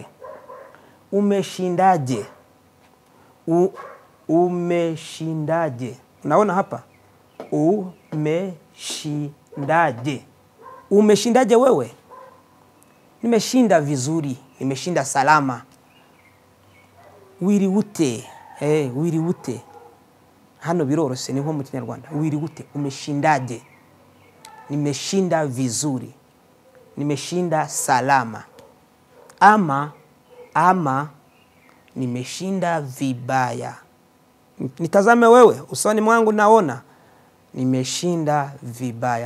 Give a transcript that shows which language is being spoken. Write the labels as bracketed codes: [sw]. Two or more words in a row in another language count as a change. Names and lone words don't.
[sw] Umeshindaje? Umeshindaje? Unaona hapa? Umeshindaje? Umeshindaje wewe? Nimeshinda vizuri, nimeshinda salama. [rw] Wiriwute. Wiriwute. Hano birorose ni nko mu Kinyarwanda. Wiriwute. [sw] Umeshindaje? Nimeshinda vizuri, nimeshinda salama. Ama nimeshinda vibaya. Nitazame wewe, usoni mwangu naona nimeshinda vibaya.